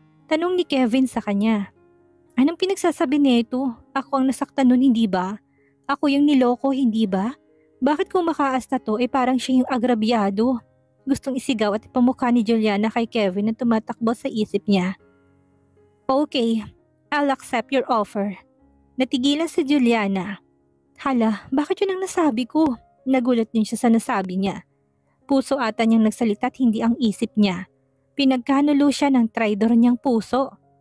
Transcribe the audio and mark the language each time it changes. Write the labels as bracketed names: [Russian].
[Filipino] Tanong ni Kevin sa kanya. Anong pinagsasabi nito? Ako ang nasaktan nun, hindi ba? Ako yung niloko, hindi ba? Bakit kung makaasta to parang siya yung agrabyado? Gustong isigaw at ipamukha ni Juliana kay Kevin na tumatakbo sa isip niya. [English] Okay, I'll accept your offer. [Filipino] Natigilan si Juliana. Hala, bakit yun ang nasabi ko? Nagulat din siya sa nasabi niya. Puso ata niyang nagsalita at hindi ang isip niya. Pinagkanulo siya ng traidor niyang puso.